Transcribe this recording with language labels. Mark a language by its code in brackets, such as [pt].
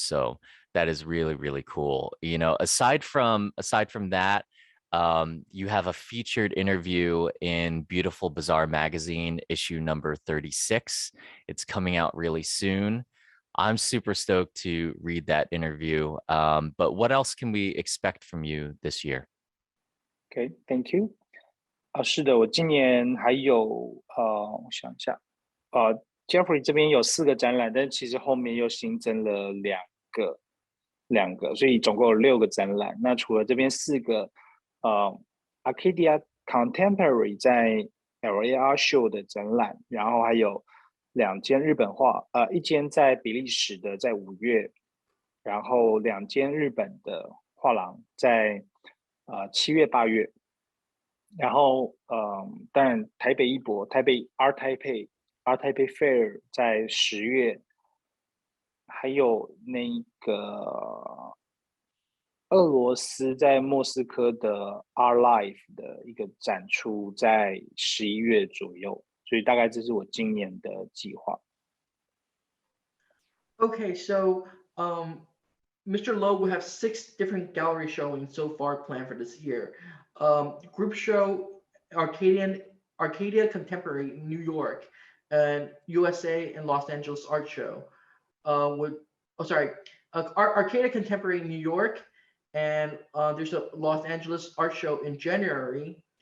[en] So that is really, really cool. You know, aside from that, you have a featured interview in Beautiful Bazaar magazine, issue number 36. It's coming out really soon. I'm super stoked to read that interview. But what else can we expect from you this year? Okay, thank you. [zh] 是的，我今年还有我想一下，Jeffrey 这边有4个展览，但其实后面又新增了两个，所以总共有6个展览。那除了这边4个Arcadia Contemporary 在 LAR Show 的展览，然后还有2间日本画，一间在比利时的在5月，然后2间日本的画廊在7月8月。然后当然台北艺博台北 Art Taipei Fair 在10月，还有那个俄罗斯在莫斯科的 Art Life 的一个展出在11月左右，所以大概这是我今年的计划。 [en] Okay, so Mr. Lo will have 6 different gallery showings so far planned for this year. Group show Arcadia Contemporary in New York, and USA and Los Angeles art show. Arcade Contemporary in New York, and there's a Los Angeles art show in January,